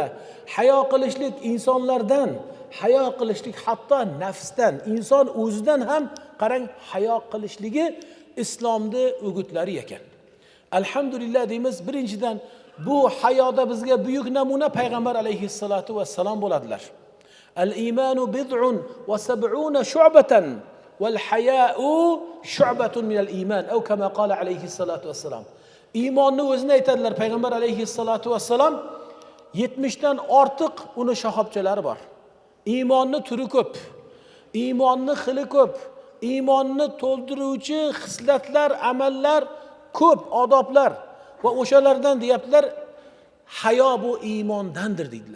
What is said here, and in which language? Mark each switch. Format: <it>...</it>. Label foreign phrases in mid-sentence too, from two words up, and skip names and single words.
<uz>Hayo qilishlik insonlardan, hayo qilishlik hatto nafsdan, inson o'zidan ham qarang hayo qilishligi islomning o'gitlari ekan. Alhamdulillah deymiz, birinchidan bu hayoda bizga buyuk namuna payg'ambar</uz> <ar>عليه الصلاة والسلام</ar> <uz>bo'ladilar.</uz> <ar>الإيمان بضع وسبعون شعبة والحياء شعبة من الإيمان، أو كما قال عليه الصلاة والسلام.</ar> <uz>Iymonni o'zini aytadilar payg'ambar</uz> <ar>عليه الصلاة والسلام,</ar> <uz>70 dan ortiq uni shahobchalari bor. Iymonni turi ko'p, iymonni xili ko'p, iymonni to'ldiruvchi xislatlar, amallar ko'p, odoblar va o'shalardan deyaptilar, hayo bu iymondandir deydilar.</uz>